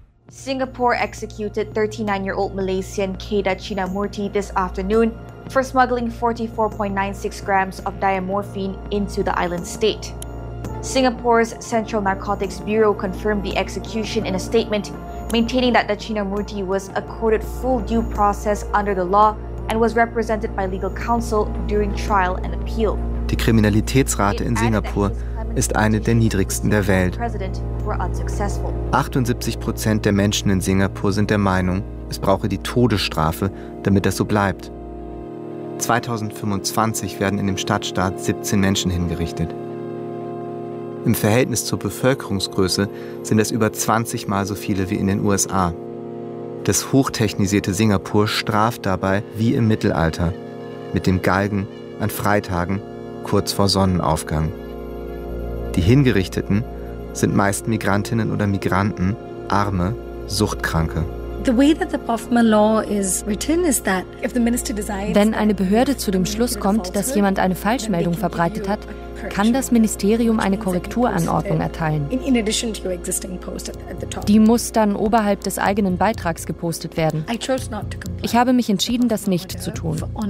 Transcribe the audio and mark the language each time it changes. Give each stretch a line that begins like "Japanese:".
English: Singapore executed 39-year-old Malaysian Kada Chinnamurthy this afternoon for smuggling 44.96 grams of diamorphine into the island state. Singapore's Central Narcotics Bureau confirmed the execution in a statement, maintaining that Chinnamurthy was accorded full due process under the law and was represented by legal counsel during trial and appeal.
German: Die Kriminalitätsrate in Singapur ist eine der niedrigsten der Welt. 78% der Menschen in Singapur sind der Meinung, es brauche die Todesstrafe, damit das so bleibt. 2025 werden in dem Stadtstaat 17 Menschen hingerichtet. Im Verhältnis zur Bevölkerungsgröße sind es über 20 Mal so viele wie in den USA. Das hochtechnisierte Singapur straft dabei wie im Mittelalter, mit dem Galgen an Freitagen kurz vor Sonnenaufgang. Die Hingerichteten sind meist Migrantinnen oder Migranten, Arme, Suchtkranke.
English: The way that the Poffman law is written is that if the minister decides,
German: wenn eine Behörde zu dem Schluss kommt, dass jemand eine Falschmeldung verbreitet hat, kann das Ministerium eine Korrekturanordnung erteilen. Die muss dann oberhalb des eigenen Beitrags gepostet werden. Ich habe mich entschieden, das nicht zu tun.